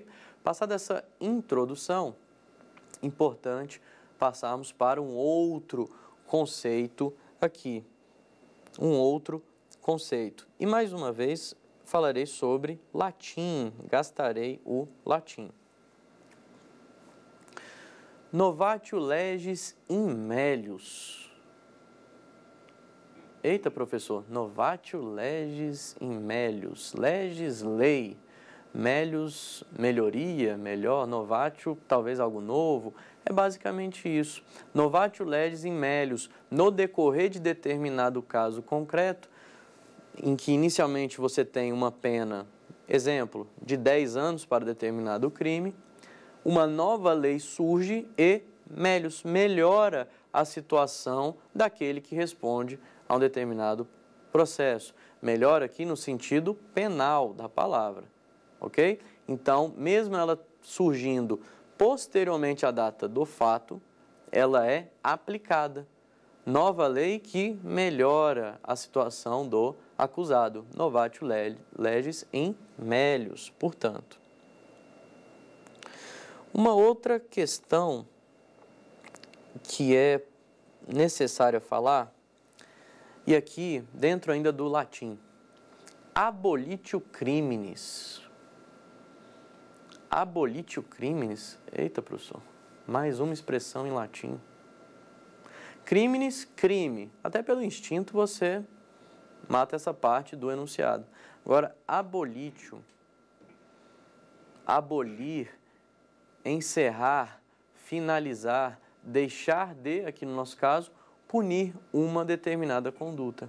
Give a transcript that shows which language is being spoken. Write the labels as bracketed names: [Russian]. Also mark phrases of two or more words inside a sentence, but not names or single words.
[Portuguese] Passada essa introdução, importante passarmos para um outro conceito aqui. Um outro conceito. E mais uma vez falarei sobre latim, gastarei o latim. [Latin] Novatio legis in melius. [Portuguese] Eita, professor, [Latin] novatio legis in melius. Legis, lei. Melius, [Portuguese] melhoria, melhor. Novatio, talvez algo novo. É basicamente isso. [Latin] Novatio legis in melius. [Portuguese] No decorrer de determinado caso concreto, em que inicialmente você tem uma pena, exemplo, de 10 anos para determinado crime, uma nova lei surge e melius, melhora a situação daquele que responde a um determinado processo. Melhora aqui no sentido penal da palavra, ok? Então, mesmo ela surgindo posteriormente à data do fato, ela é aplicada. Nova lei que melhora a situação do acusado. [Latin] Novatio legis in melius, [Portuguese] portanto. Uma outra questão que é necessária falar, e aqui dentro ainda do latim, [Latin] abolitio criminis. Abolitio criminis, [Portuguese] eita, professor, mais uma expressão em latim. Criminis, crime, até pelo instinto você mata essa parte do enunciado. Agora, abolitio, abolir, encerrar, finalizar, deixar de, aqui no nosso caso, punir uma determinada conduta.